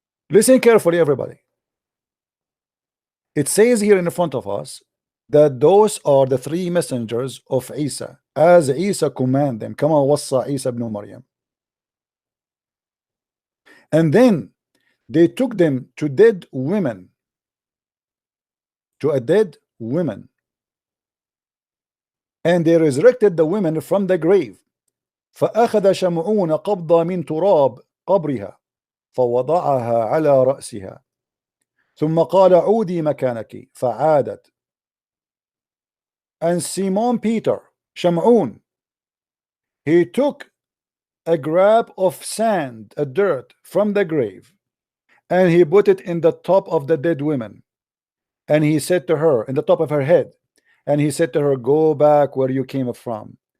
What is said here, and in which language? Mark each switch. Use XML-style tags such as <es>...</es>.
<en>Listen carefully, everybody. It says here in front of us that those are the 3 messengers of Isa, as Isa command them,</en> <ar>kama wassa Isa ibn Maryam.</ar> <en>And then they took them to dead women, to a dead woman, and they resurrected the women from the grave.</en> <ar>فأخذ شمعون قبضة من تراب قبرها فوضعها على رأسها ثم قال عودي مكانك فعادت.</ar> <en>And Simon Peter, Shamun, he took a grab of sand, a dirt from the grave, and he put it in the top of the dead woman, and he said to her, in the top of her head, and he said to her, go back where you came from.</en>